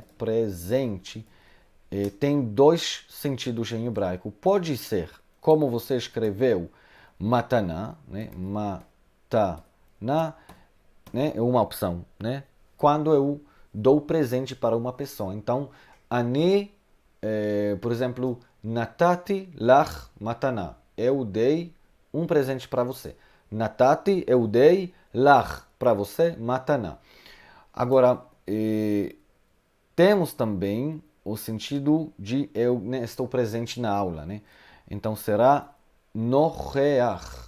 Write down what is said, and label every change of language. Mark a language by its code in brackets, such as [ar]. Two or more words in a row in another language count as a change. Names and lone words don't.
[pt] Presente, tem dois sentidos em hebraico. Pode ser, como você escreveu, mataná, né? Mataná, né? É uma opção, né? Quando eu dou presente para uma pessoa. Então, ani, por exemplo, [he] נתתי לך מתנה. [pt] Eu dei um presente para você. Natati, eu dei, lach, para você, mataná. Agora, temos também o sentido de eu, né, estou presente na aula, né? Então será nocheach.